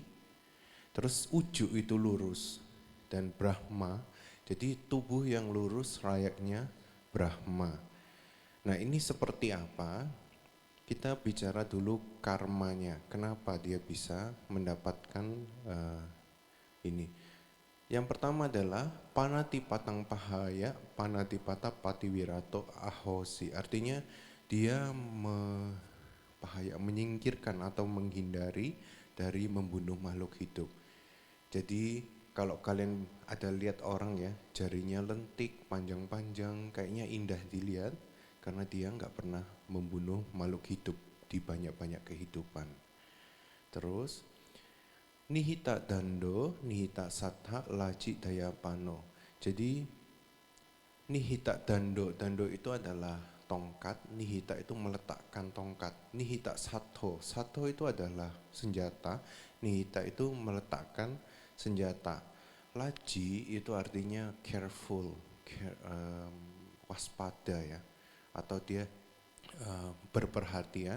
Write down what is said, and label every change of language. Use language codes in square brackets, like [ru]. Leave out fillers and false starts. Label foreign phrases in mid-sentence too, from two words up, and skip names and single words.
[id] Terus ujuk itu lurus dan Brahma, jadi tubuh yang lurus layaknya Brahma. Nah ini seperti apa? Kita bicara dulu karmanya, kenapa dia bisa mendapatkan ini. [pi] Yang pertama adalah panati patang pahaya, panati pata patiwirato ahosi. [id] Artinya dia menyingkirkan atau menghindari dari membunuh makhluk hidup. Jadi kalau kalian ada lihat orang ya, jarinya lentik, panjang-panjang, kayaknya indah dilihat karena dia nggak pernah membunuh makhluk hidup di banyak-banyak kehidupan. [pi] Terus nihita dando, nihita sattha, laci dayapano. [id] Jadi [pi] nihita dando, [id] dando itu adalah tongkat, nihita itu meletakkan tongkat, [pi] nihita sattho, [id] sattho itu adalah senjata, nihita itu meletakkan senjata. Laji itu artinya careful, waspada ya, atau dia berperhatian.